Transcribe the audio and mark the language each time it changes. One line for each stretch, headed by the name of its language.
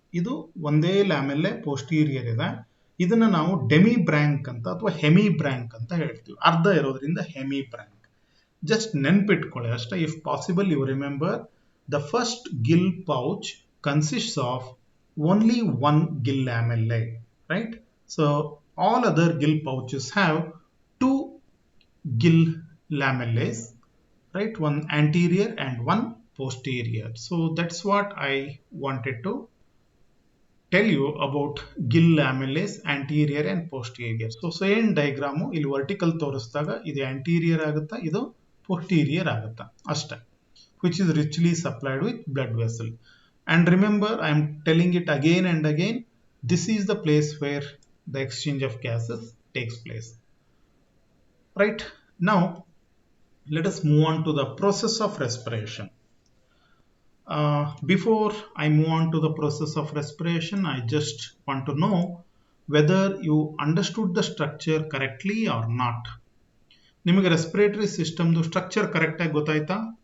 Kannada: ಇದು ಒಂದೇ ಲ್ಯಾಮೆಲ್ಲೆ ಪೋಸ್ಟೀರಿಯರ್ ಇದೆ. ಇದನ್ನ ನಾವು ಡೆಮಿ ಬ್ರ್ಯಾಂಕ್ ಅಂತ ಅಥವಾ ಹೆಮಿ ಬ್ರ್ಯಾಂಕ್ ಅಂತ ಹೇಳ್ತೀವಿ, ಅರ್ಧ ಇರೋದ್ರಿಂದ ಹೆಮಿ ಬ್ರ್ಯಾಂಕ್. ಜಸ್ಟ್ ನೆನ್ಪಿಟ್ಕೊಳ್ಳಿ ಅಷ್ಟೇ.
English: If possible you remember the first gill pouch consists of only one gill lamelle, right? So all other gill pouches have 2 gill lamelles, right? One anterior and one posterior. So that's what I wanted to tell you about gill lamelles, anterior and posterior. So same diagram ಇಲ್ಲಿ vertical ತೋರಿಸಿದಾಗ
Kannada: ಇದು anterior ಆಗುತ್ತಾ, ಇದು posterior ಆಗುತ್ತಾ ಅಷ್ಟೇ,
English: which is richly supplied with blood vessel. And remember, I am telling it again and again, this is the place where the exchange of gases takes place. Right? Now, let us move on to the process of respiration. Before I move on to the process of respiration, I just want to know whether you understood the structure correctly or not.
Kannada: ನಿಮಗೆ respiratory ಸಿಸ್ಟಮ್ದು structure ಕರೆಕ್ಟಾಗಿ ಗೊತ್ತಾಯ್ತಾ?